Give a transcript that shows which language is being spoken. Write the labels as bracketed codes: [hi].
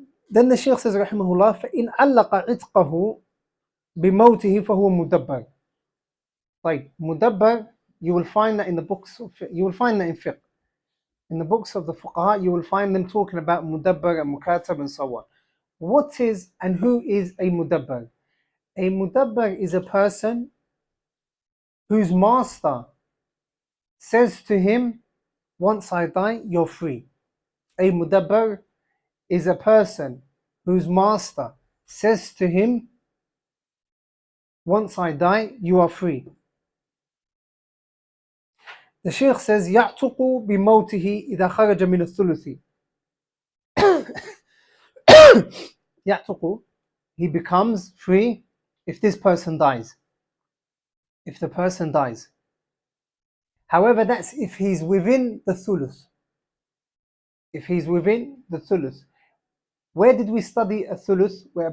[en] Then the Shaykh says, rahimahullah, [ar] فإن علق عتقه بموته فهو مدبر. طيب, [en] mudabbar, you will find that in the books, you will find that in fiqh. In the books of the fuqaha, you will find them talking about mudabbar and mukatab and so on. What is and who is a mudabbar? A mudabbar is a person whose master says to him, once I die, you're free. A mudabbar is a person whose master says to him, once I die, you are free. The Shaykh says, [ar] يَعْتُقُ بِمَوْتِهِ إِذَا خَرَجَ مِنَ الثُّلُثِ. يَعْتُقُ, [en] he becomes free if this person dies. If the person dies. However, that's if he's within the thuluth. If he's within the thuluth. Where did we study a thuluth?